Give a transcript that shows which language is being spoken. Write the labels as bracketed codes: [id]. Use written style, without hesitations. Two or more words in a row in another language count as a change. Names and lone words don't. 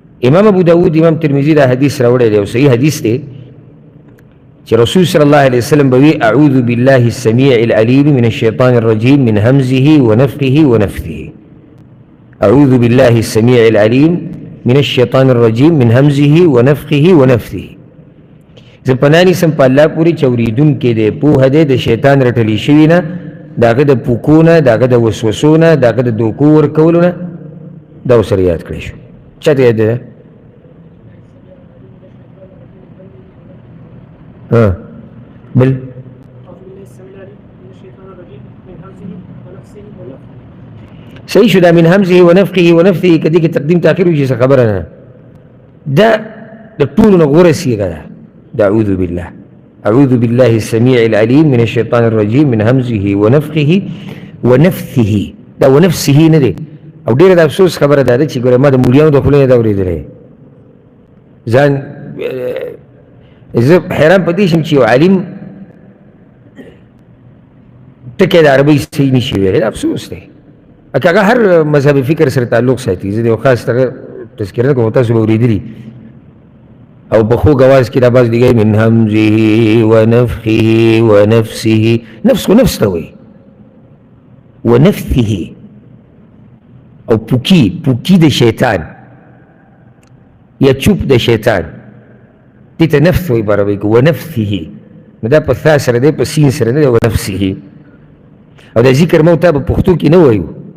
[ps] امام ابو داود امام ترمذی دا حدیث راوړی دی او صحیح حدیث دی چې رسول صلی الله علیه وسلم به وی [ar] اعوذ بالله السميع العليم من الشيطان الرجيم من همزه ونفخه ونفثه. اعوذ بالله السميع العليم من الشيطان الرجيم من همزه ونفخه ونفثه. [ps] زه پناه نیسم په الله پورې چې اورېدونکی دی، پوهه دی د شیطان رټلې شوي نه، د هغه د پوکو نه، د هغه د وسوسو نه، د هغه د دوکو ورکولو نه. دا ورسره یاد کړی شو. چا ته یاد دی؟ بل صحیح شو دا [ar] من همزه ونفخه ونفثه [ps] کدی کې تقدیم تاخیر وجه څه خبره نه. دا د ټولو نه غوره صیغه ده. [ar] دا اعوذ بالله، اعوذ بالله السميع العليم من الشيطان الرجيم من همزه ونفخه ونفثه. [ps] دا ونفسه نه دی. او ډیره د افسوس خبره ده چې ګوره ما د مولیانو د خولې نه دا اورېدلی ځان زه حیران په دې شم چې یو عالم ټکی د عربۍ صحیح نشي ویلی. دا افسوس دی که هغه هر مذهبي فکر سره تعلق ساتي. زه د یو خاص دغه تذکره نه کوم، تاسو به اورېدلي او په خوږ اواز کې دا باز دیګی [ar] من همزه ونفخه ونفسه. [ps] نفس خو نفس ته وایي. ونفثه او پوکی د شیطان یا چوپ د شیطان دې ته نفث وایي په عربۍ کې. ونفثه نو دا په ثا سره دی، په سین سره نه دی. ونفسه او دا ذکر مو ته په پښتو کې نه وایو.